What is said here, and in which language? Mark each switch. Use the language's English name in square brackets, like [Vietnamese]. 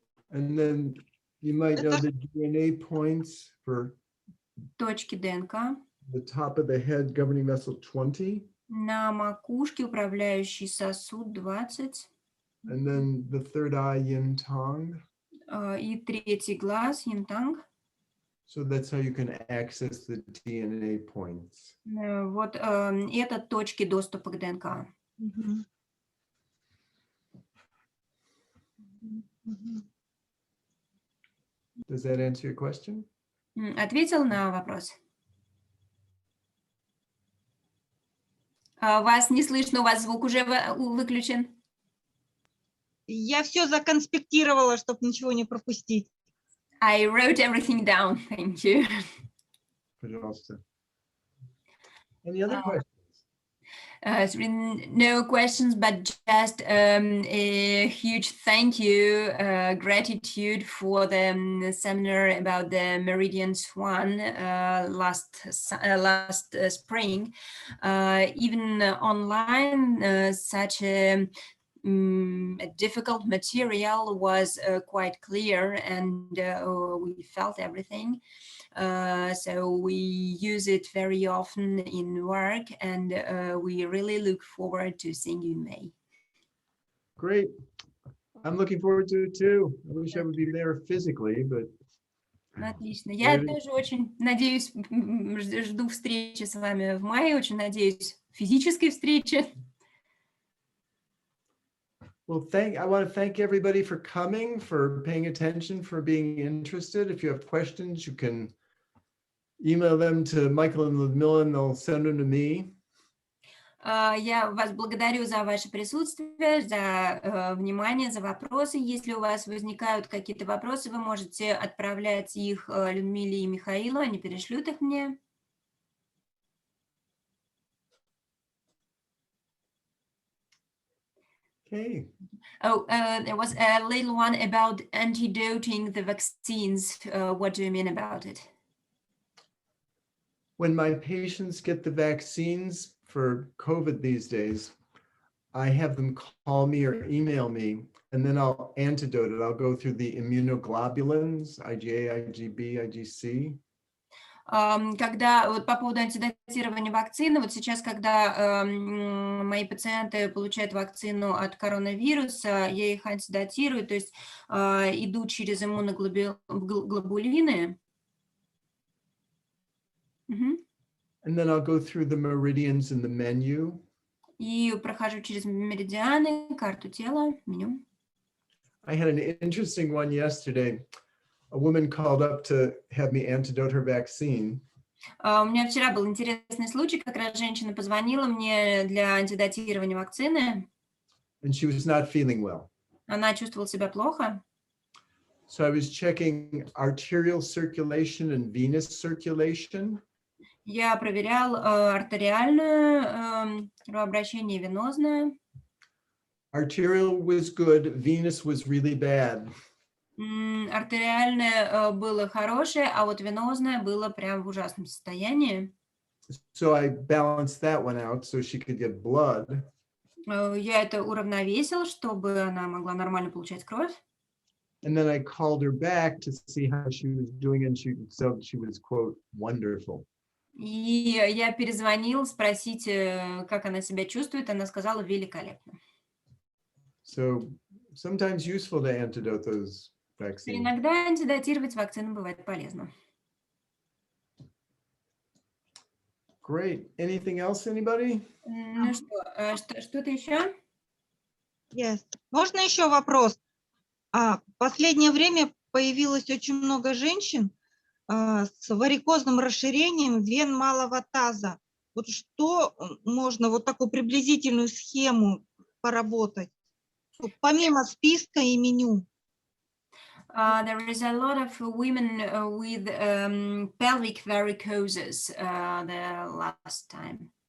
[English] and then you might know the DNA points for [Russian] Точки ДНК. [English] the top of the head, governing vessel 20. [Russian] На макушке управляющий сосуд 20. [English] And then the third eye, yin tang. [Russian] И третий глаз, yin-tang. [English] So that's how you can access the DNA points. [Russian] Вот это точки доступа к ДНК. Мгм. Мгм. [English] Does that answer your question? [Russian] Ответил на вопрос? Вас не слышно, у вас звук уже выключен. Я все законспектировала, чтобы ничего не пропустить. [English] I wrote everything down, thank you. [Russian] Пожалуйста. [English] Any other questions? It's been no questions, but just a huge thank you, gratitude for the seminar about the Meridian Swan last spring. Even online, such a difficult material was quite clear, and we felt everything. So we use it very often in work, and we really look forward to seeing you in May. Great. I'm looking forward to it too. I wish I would be there physically, but [Russian] Отлично. Я тоже очень надеюсь, жду встречи с вами в мае, очень надеюсь физической встречи. [English] well, I want to thank everybody for coming, for paying attention, for being interested. If you have questions, you can email them to Michael and Ludmilla, and they'll send them to me. [Russian] Я вас благодарю за ваше присутствие, за внимание, за вопросы. Если у вас возникают какие-то вопросы, вы можете отправлять их Людмиле и Михаилу, они перешлют их мне. [English] Okay. Oh, there was a little one about antidoting the vaccines. What do you mean about it? When my patients get the vaccines for COVID these days, I have them call me or email me, and then I'll antidote it. I'll go through the immunoglobulins, IgA, IgB, IgC. [Russian] Когда вот по поводу антидотирования вакцины, вот сейчас, когда мои пациенты получают вакцину от коронавируса, я их антидотирую, то есть иду через иммуноглобулины. [English] And then I'll go through the meridians in the menu. [Russian] И прохожу через меридианы, карту тела, меню. [English] I had an interesting one yesterday. A woman called up to have me antidote her vaccine. [Russian] У меня вчера был интересный случай, как раз женщина позвонила мне для антидотирования вакцины. [English] and she was not feeling well. [Russian] Она чувствовала себя плохо. [English] So I was checking arterial circulation and venous circulation. [Russian] Я проверял артериальное кровообращение и венозное. [English] Arterial was good, venous was really bad. [Russian] Артериальное было хорошее, а вот венозное было прям в ужасном состоянии. [English] So I balanced that one out so she could get blood. [Russian] Я это уравновесил, чтобы она могла нормально получать кровь. [English] And then I called her back to see how she was doing, and she said she was, quote, wonderful. [Russian] И я перезвонил спросить, как она себя чувствует. Она сказала великолепно. [English] So sometimes useful to antidote those vaccines. [Russian] Иногда антидотировать вакцину бывает полезно. [English] Great. Anything else, anybody? [Russian] Ну что-то еще? [English] Yes. [Russian] Можно еще вопрос? В последнее время появилось очень много женщин с варикозным расширением вен малого таза. Вот что можно, вот такую приблизительную схему поработать, помимо списка и меню? [English] There is a lot of women with pelvic varicoses the last time.